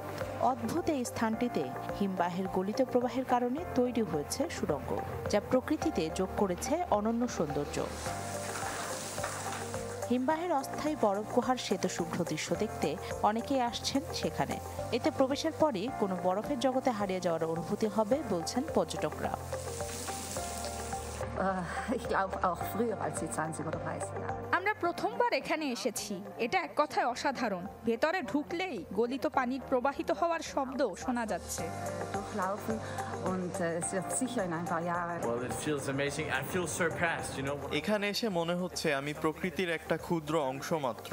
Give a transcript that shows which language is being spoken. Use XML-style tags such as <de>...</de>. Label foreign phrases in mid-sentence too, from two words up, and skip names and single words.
<bn>অদ্ভুত এই স্থানটিতে হিমবাহের গলিত প্রবাহের কারণে তৈরি হয়েছে সুড়ঙ্গ, যা প্রকৃতিতে যোগ করেছে অনন্য সৌন্দর্য। হিমবাহের অস্থায়ী বরফ গুহার শ্বেতশুভ্র দৃশ্য দেখতে অনেকেই আসছেন সেখানে। এতে প্রবেশের পরই কোনো বরফের জগতে হারিয়ে যাওয়ার অনুভূতি হবে বলছেন পর্যটকরা।</bn> <de>Ich glaube auch früher als die 20 oder 30 Jahre.</de> <bn>আমরা প্রথমবার এখানে এসেছি, এটা এক কথায় অসাধারণ। ভেতরে ঢুকলেই গলিত পানির প্রবাহিত হওয়ার শব্দ শোনা যাচ্ছে। এখানে এসে মনে হচ্ছে আমি প্রকৃতির একটা ক্ষুদ্র অংশ মাত্র।</bn>